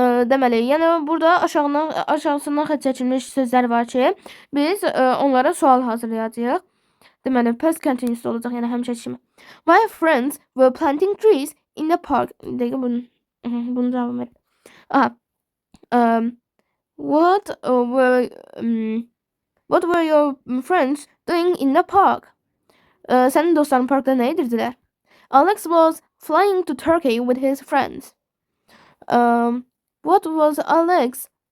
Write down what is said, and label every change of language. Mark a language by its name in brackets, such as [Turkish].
[Azerbaijani] Deməli, yəni burada aşağısından xətt çəkilmiş sözlər var ki, biz onlara sual hazırlayacağıq. Deməli, past continuous olacaq, yəni həmişəki kimi. [English] My friends were planting trees in the park. [Azerbaijani] Dəqiqə bunu cavab verir. Aha. [English] What were your friends doing in the park? [Azerbaijani] Sənin dostların parkda nə edirdilər? [English] Alex was flying to Turkey with his friends. What was Alex?